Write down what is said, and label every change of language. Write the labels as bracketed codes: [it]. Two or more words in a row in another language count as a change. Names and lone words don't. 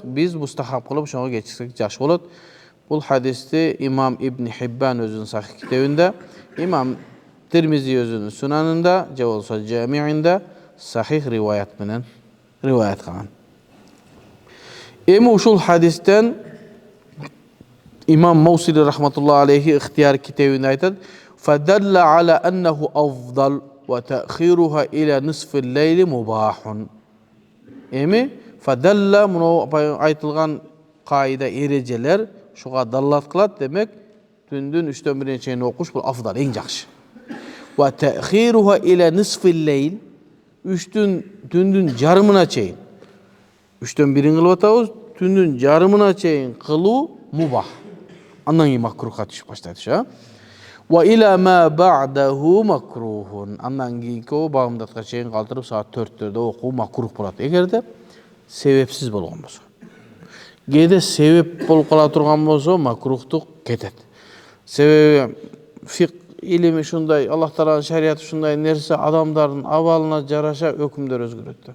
[ky] Биз мустахаб кылып ошого кечиксек жакшы болот. Бул хадисти имам Ибн Хиббан өзүнүн сахих китебинде, имам Тирмизи өзүнүн сунанында же болбосо Жамиинде сахих риваят менен риваят кылган. Эми ушул хадистен имам Мусили [ar] رحمة الله عليه [ky] ихтияр китебинде айтат: [ar] "فدل على أنه أفضل وتأخيرها إلى نصف الليل مباح." [ky] Эми фадалла муну айтылган кайда эрежелер шуга даллат кылат, демек түндүн 3/1 чейин окуш бул афдал, эң жакшы. [ar] وتأخيرها إلى نصف الليل, [ky] түндүн жарымына чейин 3/1 кылып атабыз, түндүн жарымына чейин кылуу мубах. Андан кийин макрухка түшүп баштайт, [ar] وإلى ما بعده مكروه. [ky] Андан кийинки багымдатка чейин калтырып саат 4-төрдө окуу макрух болот. Эгерде себепсиз болгон болсо. Кээде себеп болуп кала турган болсо макрухтук кетет. Себеби фик илими ушундай, Аллах Тааланын шариаты ушундай нерсе, адамдардын абалына жараша өкүмдөр өзгөрөт.